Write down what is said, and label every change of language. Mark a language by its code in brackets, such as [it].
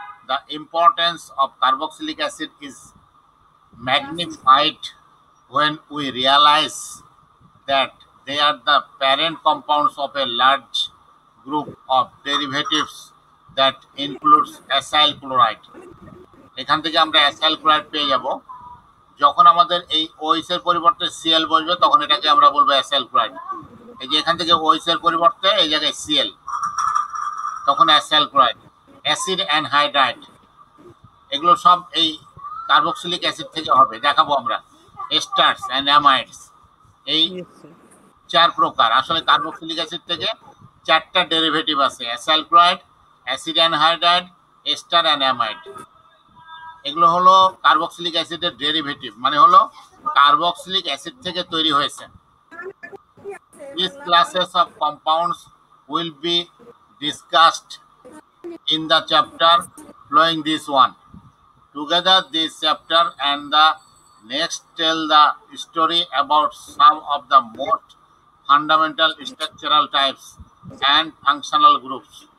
[en] The importance of carboxylic acid is magnified when we realize that they are the parent compounds of a large group of derivatives that includes acyl chloride. [bn] এখান থেকে আমরা acyl chloride পেয়ে যাব। যখন আমাদের এই OH এর পরিবর্তে Cl বসবে, তখন এটাকে আমরা বলবো অ্যাসাইল ক্লোরাইড। এই যে এখান থেকে OH এর পরিবর্তে এই জায়গায় Cl, তখন অ্যাসাইল ক্লোরাইড। অ্যাসিড অ্যানহাইড্রাইড, এগুলো সব এই কার্বক্সিলিক অ্যাসিড থেকে হবে, দেখাবো আমরা। এস্টার্স অ্যান্ড অ্যামাইডস, এই 4 প্রকার। আসলে কার্বক্সিলিক অ্যাসিড থেকে 4টা ডেরিভেটিভ আছে: acyl chloride, acid anhydride, ester and amide. এগুলো হলো কার্বক্সিলিক অ্যাসিডের ডেরিভেটিভ, মানে হলো কার্বক্সিলিক অ্যাসিড থেকে তৈরি হয়েছে। [en] These classes of compounds will be discussed in the chapter following this one. Together, this chapter and the next tell the story about some of the most fundamental structural types and functional groups.